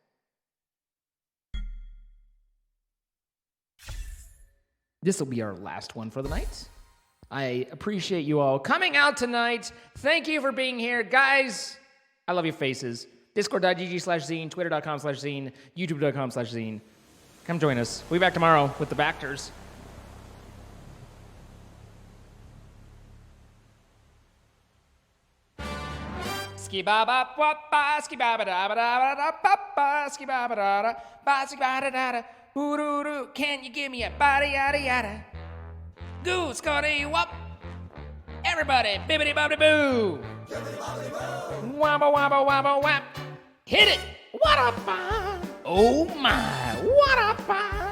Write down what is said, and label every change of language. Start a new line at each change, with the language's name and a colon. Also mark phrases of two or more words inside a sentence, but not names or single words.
English: This will be our last one for the night. I appreciate you all coming out tonight. Thank you for being here. Guys, I love your faces. Discord.gg/zine, Twitter.com/zine, YouTube.com/zine. Come join us. We'll be back tomorrow with the Bactors. Ski-ba-ba-ba-ba, ski-ba-ba-da-ba-da-ba-da-ba-ba, ski-ba-ba-da-da-ba, ski-ba-da-da-da. Ooh-doo-doo, can you give me a body yada yada? Goose, scotty wop. Everybody, bibbity bobbity boo. Wabba wabba wabba wap. Hit it. What a fun. Oh my, what a fun.